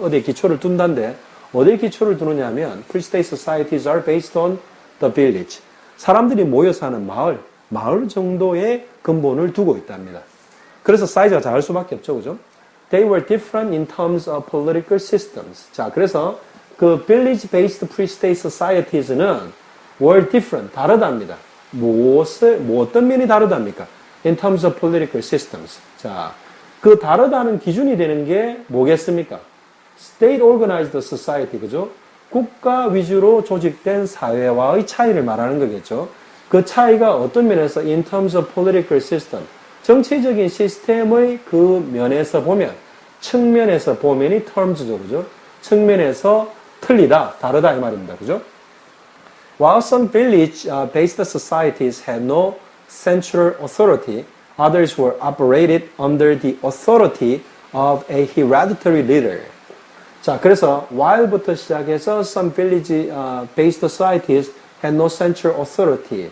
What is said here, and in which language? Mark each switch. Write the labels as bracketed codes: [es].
[ko] 어디에 기초를 둔다인데 어디에 기초를 두느냐 하면 pre-state societies are based on the village. 사람들이 모여 사는 마을 정도의 근본을 두고 있답니다. 그래서 사이즈가 작을 수밖에 없죠. 그죠? [en] They were different in terms of political systems. 자, 그래서 그 village-based pre-state societies는 were different, 다르답니다. [ko] 어떤 면이 다르답니까? [en] In terms of political systems. [ko] 자, 그 다르다는 기준이 되는 게 뭐겠습니까? [en] State organized society, 그죠? [ko] 국가 위주로 조직된 사회와의 차이를 말하는 거겠죠. 그 차이가 어떤 면에서 in terms of political system, 정치적인 시스템의 그 면에서 보면, 측면에서 보면이 terms죠, 그죠? 측면에서 틀리다, 다르다 이 말입니다, 그죠? [en] While some village-based societies had no central authority, others were operated under the authority of a hereditary leader. 자, 그래서 while부터 시작해서 some village-based societies had no central authority.